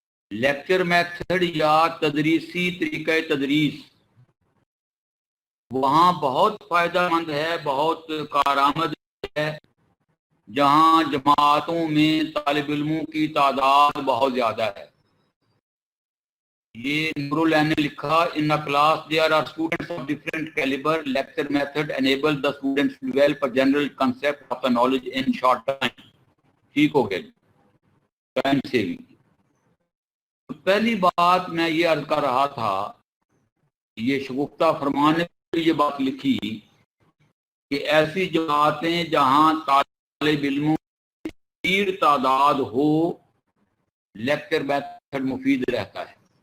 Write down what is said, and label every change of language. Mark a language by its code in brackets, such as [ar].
[ur] Lecture method یا تدریسی طریقہ تدریس وہاں بہت فائدہ مند ہے، بہت کارآمد ہے، جہاں جماعتوں میں طالب علموں کی تعداد بہت زیادہ ہے. یہ نور العین نے لکھا [en] In a class there are students of different caliber. Lecture method enable the students to develop a general concept of the knowledge in short time. [ur] ٹھیک ہو گیا ٹائم سیونگ. پہلی بات میں یہ عرض کر رہا تھا، یہ شگفتہ فرمان نے یہ بات لکھی کہ ایسی جماعتیں جہاں طالب علموں کی تعداد ہو لیکچر میتھڈ مفید رہتا ہے.